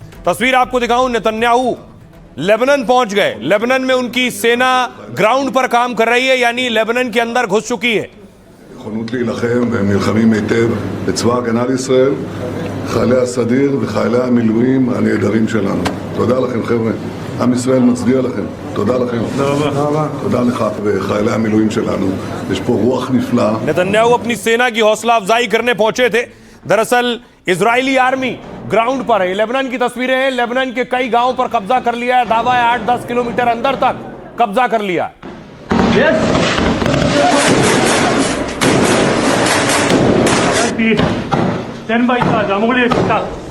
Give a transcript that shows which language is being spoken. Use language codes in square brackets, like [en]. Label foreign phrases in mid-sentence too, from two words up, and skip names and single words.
[hi] तस्वीर आपको दिखाऊं, नेतन्याहू लेबनान पहुंच गए। लेबनान में उनकी सेना ग्राउंड पर काम कर रही है, यानी लेबनान के अंदर घुस चुकी है। [he] נכונות להילחם והם נלחמים היטב בצבא הגנה לישראל, חיילי הסדיר וחיילי המילואים הנהדרים שלנו. תודה לכם חבר'ה, עם ישראל מצדיע לכם, תודה לכם. תודה לך וחיילי המילואים שלנו, יש פה רוח נפלאה. [hi] नेतन्याहू अपनी सेना की हौसला अफजाई करने पहुंचे थे। दरअसल इजरायली आर्मी ग्राउंड पर है। लेबनान की तस्वीरें हैं, लेबनान के कई गांवों पर कब्जा कर लिया है। दावा है 8-10 किलोमीटर अंदर तक कब्जा कर लिया है। [en] Stand by, [hi] Jamhuri Ekta.